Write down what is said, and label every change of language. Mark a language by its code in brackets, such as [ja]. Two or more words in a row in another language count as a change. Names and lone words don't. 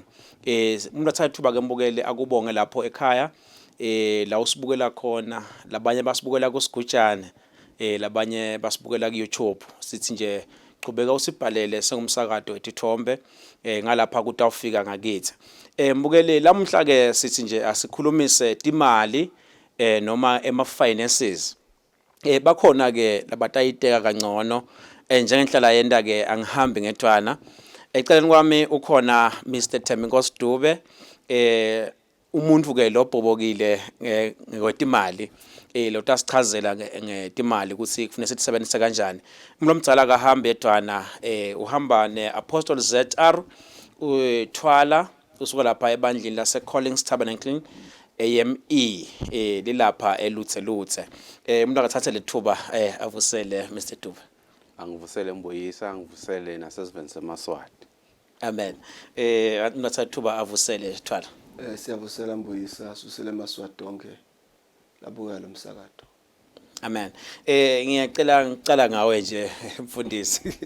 [ss] Umuntu athatha ithuba ke mbukeli akubonge lapho ekhaya la usibukela khona labanye basibukela kusigujane. Labanye basibukela ku YouTube sithi nje qhubeka usibhalele sengumsakazo wetithombe ngalapha kuthi awufika ngakithi. Mbukele lamhla ke sithi nje asikhulumise timali noma finances. Bakhona ke labatayiteka kangcono njengenhlala yenda ke angihambi ngedwana. Eceleni kwami ukhona Mr Thembinkosi Dube umuntu ke lobhobokile ngekwetimali lo tasichazela ngetimali ukuthi kufanele sisebenzise kanjani. Umuntu omdala akahambe edwana uhamba neApostle ZR uthwala usuka lapha ebandleni lase Collins Tabernacle AME lilapha eluthe. Umuntu akathathe lethuba avusele Mr Dube. Angivusele Mbuyisa, angivusele nasesiveni seMaswati. Amen. Umuntu athathe lethuba avusele thwala. Siyavusela Mbuyisa susele eMaswati onke labuka lo msakato. Amen. Ngicela ngawe nje mfundisi.